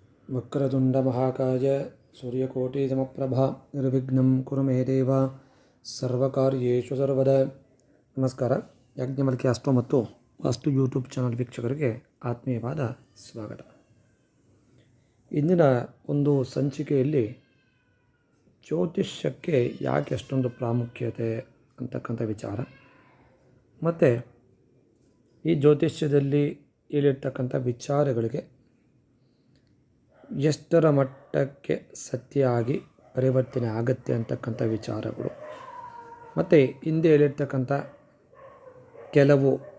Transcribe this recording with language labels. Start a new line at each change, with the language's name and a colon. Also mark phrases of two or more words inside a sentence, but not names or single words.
Sanskrit: ವಕ್ರತುಂಡ ಮಹಾಕಾಯ ಸೂರ್ಯಕೋಟಿ ಸಮಪ್ರಭಾ ನಿರ್ವಿಘ್ನಂ ಕುರು ಮೇ ದೇವ ಸರ್ವಕಾರ್ಯೇಷು ಸರ್ವದ.
Kannada: ನಮಸ್ಕಾರ. ಯಾಜ್ಞವಲ್ಕ್ಯ ಅಸ್ಟ್ರೋ ಮತ್ತು ವಾಸ್ತು
English: YouTube channel
Kannada: ವೀಕ್ಷಕರಿಗೆ ಆತ್ಮೀಯವಾದ ಸ್ವಾಗತ. ಇಂದಿನ ಒಂದು ಸಂಚಿಕೆಯಲ್ಲಿ ಜ್ಯೋತಿಷ್ಯಕ್ಕೆ ಯಾಕೆ ಅಷ್ಟೊಂದು ಪ್ರಾಮುಖ್ಯತೆ ಅಂತಕ್ಕಂಥ ವಿಚಾರ, ಮತ್ತು ಈ ಜ್ಯೋತಿಷ್ಯದಲ್ಲಿ ಹೇಳಿರ್ತಕ್ಕಂಥ ವಿಚಾರಗಳಿಗೆ ಎಷ್ಟರ ಮಟ್ಟಕ್ಕೆ ಸತ್ಯ ಆಗಿ ಪರಿವರ್ತನೆ ಆಗುತ್ತೆ ಅಂತಕ್ಕಂಥ ವಿಚಾರಗಳು, ಮತ್ತು ಹಿಂದೆ ಹೇಳಿರ್ತಕ್ಕಂಥ ಕೆಲವು